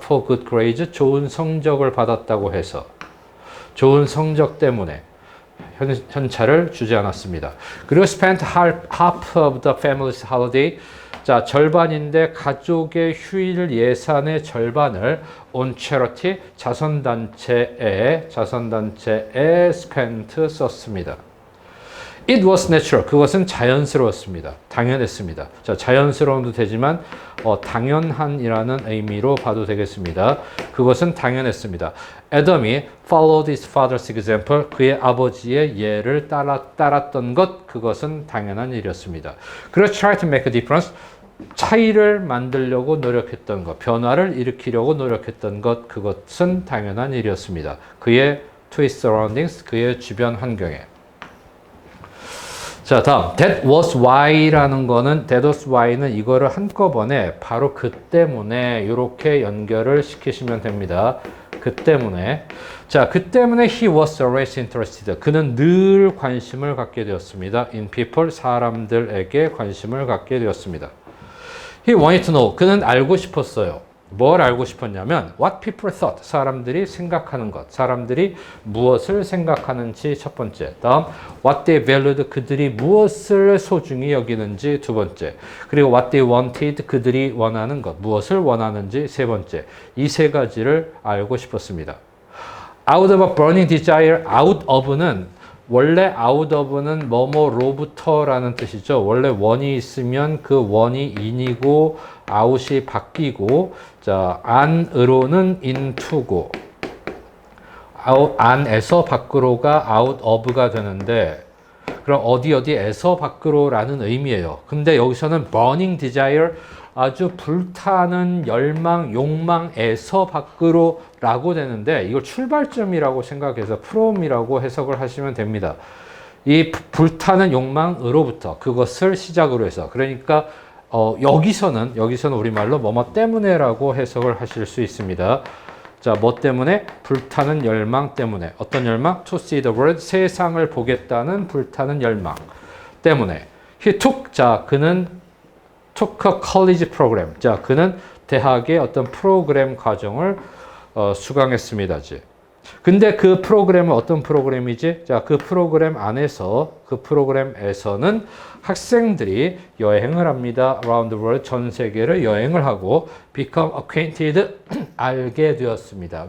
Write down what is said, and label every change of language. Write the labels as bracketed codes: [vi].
[en] for good grades, [ko] 좋은 성적을 받았다고 해서. 좋은 성적 때문에 현찰을 주지 않았습니다. 그리고 [en] spent half of the family's holiday, [ko] 자, 절반인데 가족의 휴일 예산의 절반을 [en] on charity, [ko] 자선단체에 spent, 썼습니다. [en] It was natural, [ko] 그것은 자연스러웠습니다. 당연했습니다. 자, 자연스러움도 되지만 당연한이라는 의미로 봐도 되겠습니다. 그것은 당연했습니다. 애덤이 [en] followed his father's example, [ko] 그의 아버지의 예를 따랐던 것, 그것은 당연한 일이었습니다. 그래서 [en] try to make a difference, [ko] 차이를 만들려고 노력했던 것, 변화를 일으키려고 노력했던 것, 그것은 당연한 일이었습니다. 그의 [en] to his surroundings, [ko] 그의 주변 환경에. 자, 다음 [en] that was why [ko] 라는 거는, that was why는 이거를 한꺼번에 바로 그 때문에 이렇게 연결을 시키시면 됩니다. 그 때문에. 자, 그 때문에 [en] he was always interested. [ko] 그는 늘 관심을 갖게 되었습니다. [en] in people, [ko] 사람들에게 관심을 갖게 되었습니다. [en] He wanted to know. [ko] 그는 알고 싶었어요. 뭘 알고 싶었냐면 [en] what people thought, [ko] 사람들이 생각하는 것, 사람들이 무엇을 생각하는지 첫 번째. 다음 [en] what they valued, [ko] 그들이 무엇을 소중히 여기는지 두 번째. 그리고 [en] what they wanted, [ko] 그들이 원하는 것, 무엇을 원하는지 세 번째. 이 세 가지를 알고 싶었습니다. [en] out of a burning desire, out of는 원래 out of는 [ko] 뭐뭐로부터라는 뜻이죠. 원래 원이 있으면 그 원이 in이고 out이 바뀌고, 자, an으로는 into고, an에서 밖으로가 out of가 되는데, 그럼 어디에서 밖으로라는 의미예요. 근데 여기서는 [en] burning desire, [ko] 아주 불타는 열망, 욕망에서 밖으로 라고 되는데, 이걸 출발점이라고 생각해서 from이라고 해석을 하시면 됩니다. 이 불타는 욕망으로부터, 그것을 시작으로 해서. 그러니까 여기서는 우리말로 뭐뭐 때문에라고 해석을 하실 수 있습니다. 자, 뭐 때문에? 불타는 열망 때문에. 어떤 열망? [en] To see the world, [ko] 세상을 보겠다는 불타는 열망 때문에. [en] He took, [ko] 자, 그는 [en] took a college program. [ko] 자, 그는 대학의 어떤 프로그램 과정을 수강했습니다. 근데 그 프로그램은 어떤 프로그램이지? 자, 그 프로그램에서는 학생들이 여행을 합니다. [en] Around the world, [ko] 전 세계를 여행을 하고 [en] become acquainted, [ko] 알게 되었습니다.